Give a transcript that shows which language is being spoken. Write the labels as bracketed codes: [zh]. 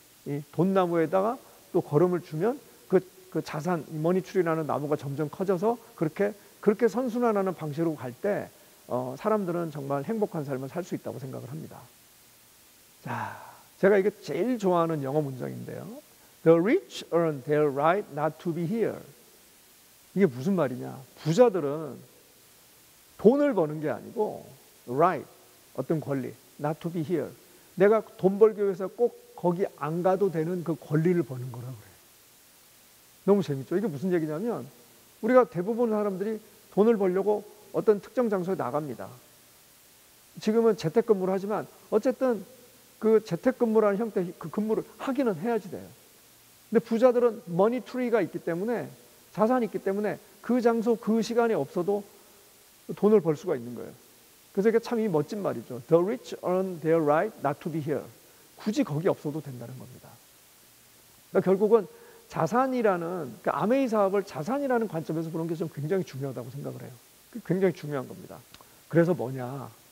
[ko] 이 돈나무에다가 또 걸음을 주면 그 자산, 머니 트리라는 나무가 점점 커져서 그렇게 선순환하는 방식으로 갈 때 사람들은 정말 행복한 삶을 살 수 있다고 생각을 합니다. 자, 제가 이게 제일 좋아하는 영어 문장인데요. [en] The rich earn their right not to be here. [ko] 이게 무슨 말이냐? 부자들은 돈을 버는 게 아니고 right, 어떤 권리, [en] not to be here. [ko] 내가 돈 벌기 위해서 꼭 거기 안 가도 되는 그 권리를 버는 거라고 그래요. 너무 재밌죠? 이게 무슨 얘기냐면 우리가 대부분 사람들이 돈을 벌려고 어떤 특정 장소에 나갑니다. 지금은 재택근무를 하지만 어쨌든 그 재택근무라는 형태의 그 근무를 하기는 해야지 돼요. 근데 부자들은 머니 트리가 있기 때문에, 자산이 있기 때문에 그 장소 그 시간이 없어도 돈을 벌 수가 있는 거예요. 그래서 이게 참 멋진 말이죠. [en] The rich earn their right not to be here. [ko] 굳이 거기 없어도 된다는 겁니다. 그러니까 결국은 자산이라는, 그러니까 아메이 사업을 자산이라는 관점에서 보는 게 좀 굉장히 중요하다고 생각을 해요. 굉장히 중요한 겁니다. 그래서 뭐냐?